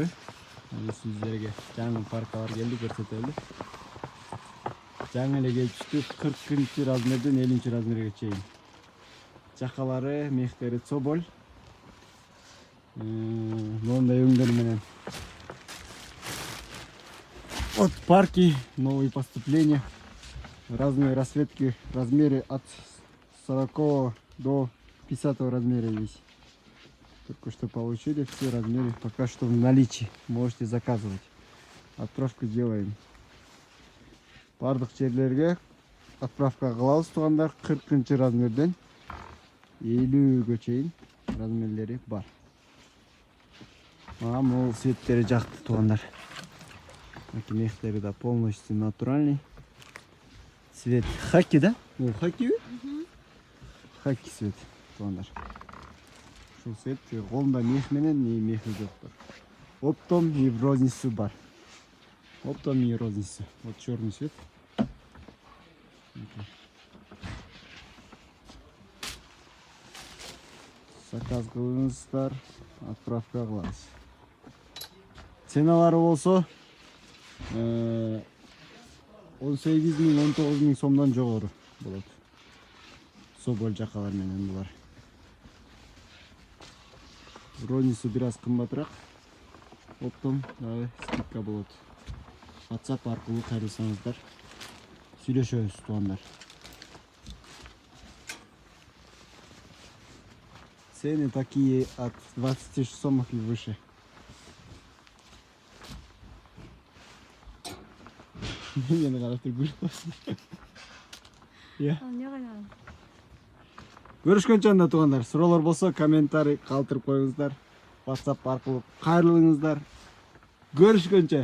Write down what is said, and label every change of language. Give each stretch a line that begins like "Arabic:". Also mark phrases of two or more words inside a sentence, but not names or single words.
Kyrgyz: Сиздерге жаңы паркалар келди, көрсөтөлү. Жаңы эле келишти, 40 размерден 50 размерге чейин. Жакалары, мектери соболь. Мондай өңдөр менен.
Russian: От парки, новые поступления. Разные расцветки, размеры от 40 до 50 размера есть. Только что получили все размеры, пока что в наличии. Можете заказывать. Отправку делаем.
Kyrgyz: Бардык жерлерге отправка кылабыз туугандар. 40 размерден 50 чейин размерлери бар. Могу цветтери жакты туугандар. Мектери да
Russian: полностью натуральный. Цвет хаки, да? Ну, хаки? Хаки цвет.
Kyrgyz: Шул цвет колунда мех менен, мехи жоктур.
Russian: Оптом и в розницу бар. Оптом и розница. Вот черный цвет.
Kyrgyz: Заказ кылыңыздар, отправка кылабыз. Ценалары болсо 18 000, 19 000 сомдон жогору болот. Соболь жакалар менен булар. Розница бир аз кымбатыраак.
Russian: Оптом скидка
Kyrgyz: болот. WhatsApp аркылуу кайрылсаңыздар сүйлөшөбүз туугандар.
Russian: Цены такие от 20 сомов и выше.
Kyrgyz: Мени карап туруп көрүшкөнчө анда туугандар, суроолор болсо комментарий калтырып коюңуздар. WhatsApp аркылуу кайрылыңыздар. Көрүшкөнчө.